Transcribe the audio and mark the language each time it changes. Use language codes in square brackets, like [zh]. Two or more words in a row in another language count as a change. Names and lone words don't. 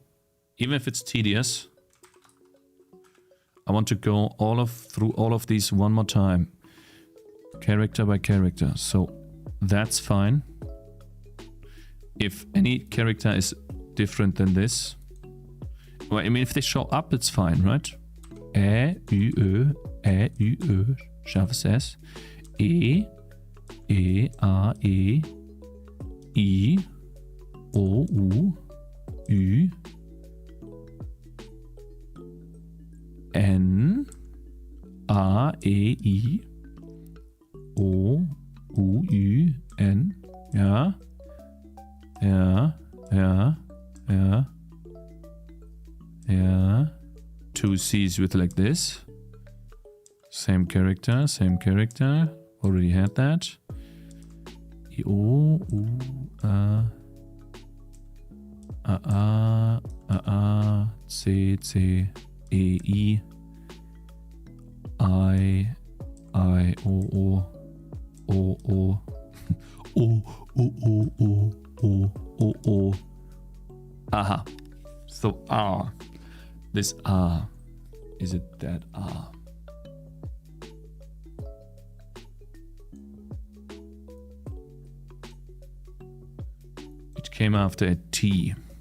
[en] even if it's tedious, I want to go through all of these one more time. Character by character. So that's fine. If any character is different than this. Well, I mean, if they show up, it's fine, right? [de] U, Ö, scharfes S. E, A, E, I, O, U, Ü, N, A, E, I, O, U, Ü, N. Ja. Ja. Ja. Ja. [en] Yeah. 2 C's with like this. Same character, same character. Already had that. O, U, A, C, C, E, I, O, O, O. Aha. So R. This R. Is it that R? It came after a T.